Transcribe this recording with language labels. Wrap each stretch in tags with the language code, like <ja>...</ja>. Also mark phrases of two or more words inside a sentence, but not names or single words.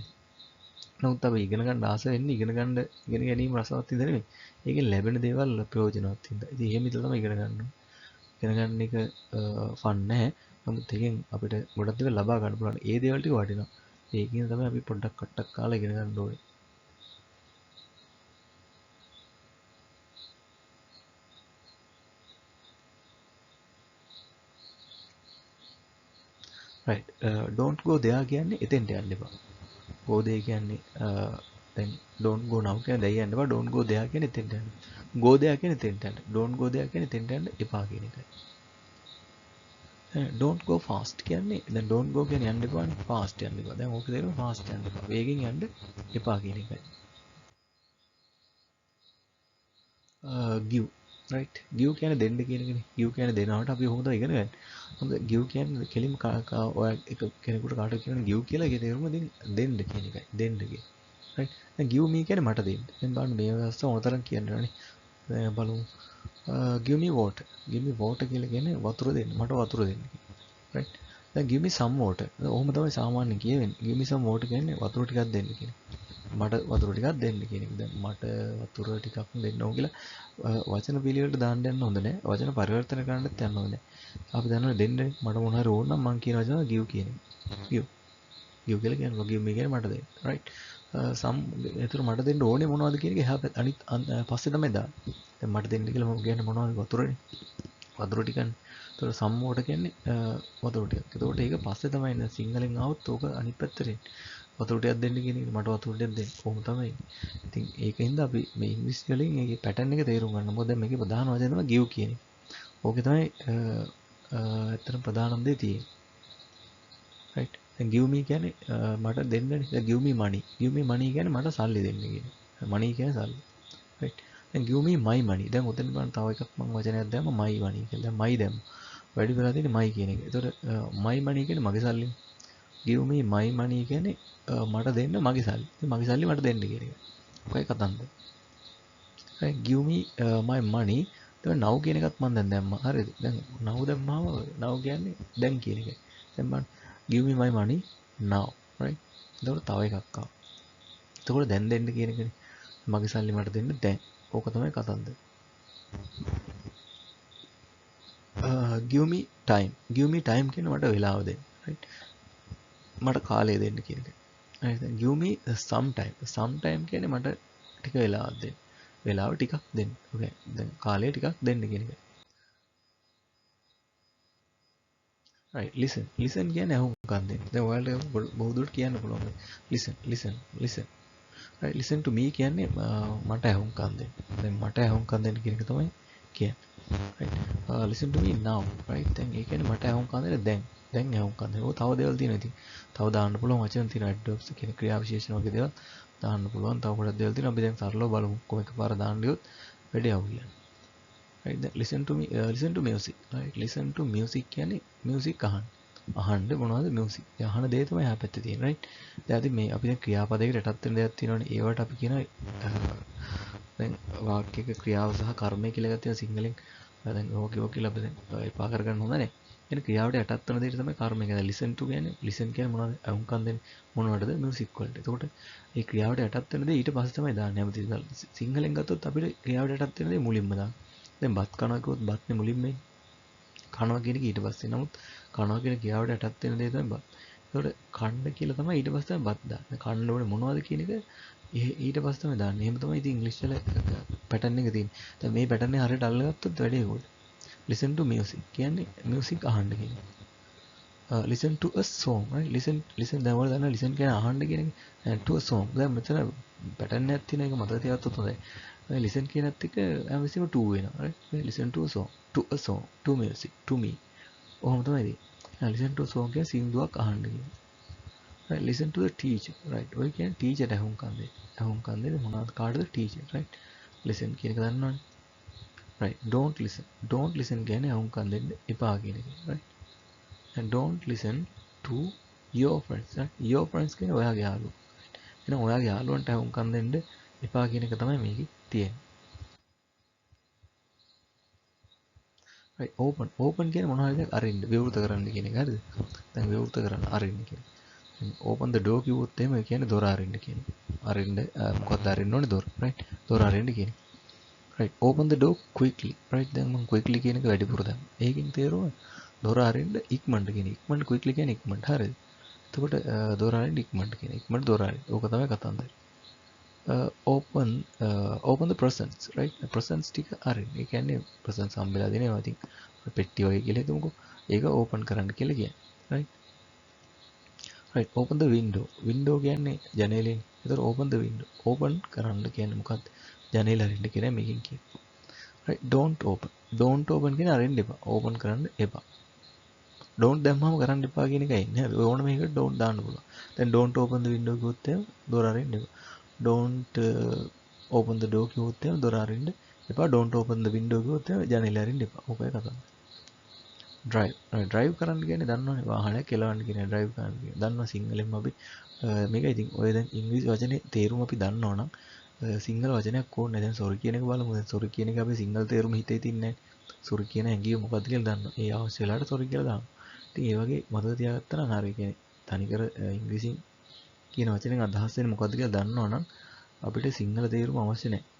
<si>නමුත් අපි ඉගෙන ගන්න ආස වෙන්නේ ඉගෙන ගැනීම රසවත් විදිහට නෙමෙයි. ඒකෙන් ලැබෙන දේවල් ප්‍රයෝජනවත් විදිහට. ඉතින් එහෙම හිතලා තමයි ඉගෙන ගන්න ඕනේ. ඉගෙන ගන්න එක ෆන් නැහැ. නමුත් ඒකෙන් අපිට ගොඩක් දේවල් ලබා ගන්න පුළුවන්. ඒ දේවල් ටික වටිනවා. ඒකින් තමයි අපි පොඩ්ඩක් කට්ටක් කාලා ඉගෙන ගන්න ඕනේ.</si> <en>right don't go there</en> <si>කියන්නේ එතෙන්ට යන්න එපා.</si> <en>go there</en> <si>කියන්නේ දැන්</si> <en>don't go now</en> <si>කියන්නේ දැන් යන්න එපා.</si> <en>don't go there</en> <si>කියන්නේ එතෙන්ට යන්න.</si> <en>go there</en> <si>කියන්නේ එතෙන්ට යන්න.</si> <en>don't go there</en> <si>කියන්නේ එතෙන්ට යන්න එපා කියන එකයි.</si> <en>don't go fast</en> <si>කියන්නේ දැන්</si> <en>don't go</en> <si>කියන්නේ යන්න එපානේ. fast යන්න එපා. දැන් ඕක තේරෙනවා fast යන්න එපා. වේගෙන් යන්න එපා කියන එකයි.</si> <en>give right give</en> <si>කියන්නේ දෙන්න කියන එකනේ. give කියන්නේ දෙනවට අපි කොහොමද ඉගෙන ගන්නේ? හොඳ give කියන්නේ කෙලින්ම ඔය එක කෙනෙකුට කාටද කියන්නේ give කියලා ඒකේ තේරුම දෙන්න කියන එකයි. දෙන්න කියන. right දැන්</si> <en>give me</en> <si>කියන්නේ මට දෙන්න. දැන් බලන්න මේ අවස්ථ ඕනතරම් කියන්නනේ. දැන් බලමු</si> <en>give me water. give me water</en> <si>කියලා කියන්නේ වතුර දෙන්න. මට වතුර දෙන්න.</si> <en>right දැන් give me some water.</en> <si>ඔහොම තමයි සාමාන්‍යයෙන් කියවෙන්නේ.</si> <en>give me some water</en> <si>කියන්නේ වතුර ටිකක් දෙන්න කියන. මට වතුර ටිකක් දෙන්න කියන එක. දැන් මට වතුර ටිකක් දෙන්න ඕන කියලා වචන පිළිවෙලට දාන්න යන්න හොඳ නැහැ. වචන පරිවර්තන කරන්නත් යන්න හොඳ නැහැ. අපි දන්නවා දෙන්න මට මොන හරි ඕන නම් මම කියන වචන give කියන එක. give. give කියලා කියන්නේ</si> <en>give me</en> <si>කියන්නේ මට දෙන්න.</si> <en>right. some</en> <si>ඒතර මට දෙන්න ඕනේ මොනවද කියන එක එහා අනිත් පස්සේ තමයි දාන්නේ. දැන් මට දෙන්න කියලා මම කියන්නේ මොනවද වතුරනේ. වතුර ටිකනේ. ඒතර</si> <en>some water</en> <si>කියන්නේ වතුර ටිකක්. ඒතකොට ඒක පස්සේ තමයි එන්නේ. සිංහලෙන් ආවොත් ඕක අනිත් පැත්තට එන්නේ. වතුර ටිකක් දෙන්න කියන එක මට වතුර ටිකක් දෙන්න. කොහොම තමයි. ඉතින් ඒකින්ද අපි මේ ඉංග්‍රීසි වලින් ඒකේ පැටර්න් එක තේරුම් ගන්න. මොකද දැන් මේකේ ප්‍රධාන වචනේ තමයි give කියන එක. ඕකේ තමයි ඇත්තටම ප්‍රධානම දේ තියෙන්නේ. right දැන්</si> <en>give me</en> <si>කියන්නේ මට දෙන්නනේ. දැන්</si> <en>give me money. give me money</en> <si>කියන්නේ මට සල්ලි දෙන්න කියන්නේ. money කියන්නේ සල්ලි.</si> <en>right දැන් give me my money.</en> <si>දැන් උතෙන් බලන්න තව එකක් මම වචනයක් දැම්ම</si> <en>my money</en> <si>කියලා. දැන් my දැම්ම. වැඩි වෙලා තියෙන්නේ my කියන එක. ඒතකොට</si> <en>my money</en> <si>කියන්නේ මගේ සල්ලි.</si> <en>give me my money</en> <si>කියන්නේ මට දෙන්න මගේ සල්ලි. ඉතින් මගේ සල්ලි මට දෙන්න කියන එක. ඔකයි කතන්දර.</si> <en>right give me my money.</en> <si>දැන් now කියන එකත් මම දැන් දැම්මා. හරිද? දැන් now දැම්මාම now කියන්නේ දැන් කියන එක. දැන් මම</si> <en>give me my money now. right</en> <si>එතකොට තව එකක් ආවා. එතකොට දැන් දෙන්න කියන එකනේ. මගේ සල්ලි මට දෙන්න දැන්. ඕක තමයි කතන්දර.</si> <en>give me time. give me time</en> <si>කියන්නේ මට වෙලාව දෙන්න. right මට කාලය දෙන්න කියන එක.</si> <en>right give me some time. some time</en> <si>කියන්නේ මට ටික වෙලාවක් දෙන්න. වෙලාව ටිකක් දෙන්න. okay දැන් කාලය ටිකක් දෙන්න කියන එක.</si> <en>right listen.</en> <si>listen කියන්නේ අහුම්කම් දෙන්න. දැන් ඔයාලට බොහෝදුරට කියන්න පුළුවන්.</si> <en>listen listen listen. right listen to me</en> <si>කියන්නේ මට අහුම්කම් දෙන්න. දැන් මට අහුම්කම් දෙන්න කියන එක තමයි කියන්නේ.</si> <en>right listen to me now. right</en> <si>දැන් ඒ කියන්නේ මට අහුම්කම් දෙන්න දැන් අහුම්කම් දෙන්න. ඔය තව දේවල් තියෙනවා ඉතින්. තව දාන්න පුළුවන් වචන තියෙනවා. adverbs කියන ක්‍රියා විශේෂණ වගේ දේවල් දාන්න පුළුවන්. තව ගොඩක් දේවල් තියෙනවා. අපි දැන් සරලව බලමු. කොහොම එකපාර දාන්න ගියොත් වැඩේ අවු කියන්නේ.</si> <en>right then listen to me listen to music. right listen to music කියන්නේ music</en> <si>අහන්න මොනවද</si> <en>music.</en> <si>ඒ අහන දේ තමයි එහා පැත්තේ තියෙන්නේ. right දැන් අපි මේ අපි දැන් ක්‍රියාපදයකට යටත් වෙන දේවල් තියෙනවානේ. ඒවට අපි කියන දැන් වාක්‍යයක ක්‍රියාව සහ කර්මය කියලා ගත්තා සිංහලෙන්. දැන් ඕක කියලා අපි දැන් එපා කරගන්න හොඳ නැහැ. එන ක්‍රියාවට යටත් වෙන දෙයට තමයි කර්මය කියන්නේ.</si> <en>listen to</en> <si>කියන්නේ listen කියන්නේ මොනවද? අහුම්කම් දෙන්නේ මොනවටද? music වලට. එතකොට මේ ක්‍රියාවට යටත් වෙන දේ ඊට පස්සේ තමයි දාන්නේ. හැමතිස්සෙම සිංහලෙන් ගත්තොත් අපිට ක්‍රියාවට යටත් වෙන දේ මුලින්ම දාන්න. දැන් බත් කනවා කිව්වොත් බත්නේ මුලින්ම එන්නේ. කනවා කියන එක ඊට පස්සේ. නමුත් කනවා කියන ක්‍රියාවට යටත් වෙන දේ තමයි බත්. ඒතකොට කන්න කියලා තමයි ඊට පස්සේ තමයි බත් දාන්නේ. කන්න ඕනේ මොනවද කියන එක ඊට පස්සේ තමයි දාන්නේ. එහෙම තමයි ඉතින් ඉංග්‍රීසි වල පැටර්න් එක තියෙන්නේ. දැන් මේ පැටර්න් එක හරියට අල්ලගත්තොත් වැඩේ හොල්.</si> <en>listen to music</en> <si>කියන්නේ music අහන්න කියන්නේ.</si> <en>listen to a song. right listen</en> <si>දැන් වල දන්නා listen කියන්නේ අහන්න කියන එක.</si> <en>to a song.</en> <si>දැන් මෙතන පැටර්න් එකක් තියෙන එක මතක තියාගත්තොත් හොඳයි. listen කියනත් එක හැමතිස්සෙම to වෙනවා.</si> <en>right listen to a song to music to me.</en> <si>ඔහොම තමයි ඉතින්.</si> <en>listen to a song</en> <si>කියන්නේ සින්දුවක් අහන්න කියන්නේ.</si> <en>right listen to the teacher.</en> <si>right ඔය කියන්නේ teacher අහුම්කම් දෙන්න. අහුම්කම් දෙන්න මොනවද කාටද teacher. right listen කියන එක දන්නවනේ.</si> <en>right don't listen</en> <si>කියන්නේ අහුම්කම් දෙන්න එපා කියන එක.</si> <en>right and don't listen to your friends. right your friends</en> <si>කියන්නේ ඔයාගේ යාළුවෝ. එහෙනම් ඔයාගේ යාළුවන්ට අහුම්කම් දෙන්න එපා කියන එක තමයි මේකේ තියෙන්නේ.</si> <en>right open</en> <si>කියන්නේ මොනවා හරි දෙයක් අරින්න විවෘත කරන්න කියන එක හරිද දැන් විවෘත කරන්න අරින්න කියන්නේ දැන්</si> <en>open the door</en> <si>කිව්වොත් එහෙම ඒ කියන්නේ දොර අරින්න කියන්නේ අරින්න මොකක්ද අරින්න ඕනේ දොර right දොර අරින්න කියන්නේ</si> <en>right open the door quickly right</en> <si>දැන් මම quickly කියන එක වැඩිපුර දැන් ඒකෙන් තේරුම දොර අරින්න ඉක්මනට කියන ඉක්මනට quickly කියන්නේ ඉක්මනට හරිද එතකොට දොර අරින්න ඉක්මනට කියන ඉක්මනට දොර අරින්න ඕක තමයි කතන්දරේ</si> <en>open the presents right presents</en> <si>ටික අරින්න ඒ කියන්නේ presents හම්බෙලා දෙනවා ඉතින් පෙට්ටිය වගේ කියලා හිතමුකෝ ඒක ඕපන් කරන්න කියලා කියන්නේ</si> <en>right right open the window</en> <si>කියන්නේ ජනේලෙන් ඒතර</si> <en>open the window open</en> <si>කරන්න කියන්නේ මොකක්ද ජනේල අරින්න කියලා මේකෙන් කියන්නේ</si> <en>right don't open</en> <si>කියන්නේ අරින්න එපා open කරන්න එපා don't දැම්මම කරන්න එපා කියන එකයි ඉන්නේ හරි ඕන මේකට don't දාන්න පුළුවන් දැන්</si> <en>don't open the window</en> <si>කිව්වොත් එහෙම දොර අරින්න එපා</si> <en>don't open the door</en> <si>කිව්වොත් එහෙම දොර අරින්න එපා</si> <en>don't open the window</en> <si>කිව්වොත් එහෙම ජනේල අරින්න එපා ඕකයි කතාව drive කරන්න කියන්නේ දන්නවනේ වාහනයක් කෙලවන්න කියන්නේ drive කරන්න කියන්නේ දන්නවා සිංහලෙන්ම අපි මේක ඉතින් ඔය දැන් ඉංග්‍රීසි වචනේ තේරුම අපි දන්නවනම් සිංහල වචනයක් ඕනේ දැන් sorry කියන එක බලමු දැන් sorry කියන එක අපි සිංහල තේරුම හිතේ තින්නේ නැහැ sorry කියන හැඟීම මොකක්ද කියලා දන්නවා ඒ අවශ්‍ය වෙලාවට sorry කියලා දානවා ඉතින් ඒ වගේ මතක තියාගත්තා නම් හරිය කියන්නේ තනිකර ඉංග්‍රීසියෙන් කියන වචනෙන් අදහස් වෙන්නේ මොකක්ද කියලා දන්නවනම් අපිට සිංහල තේරුම අවශ්‍ය</si>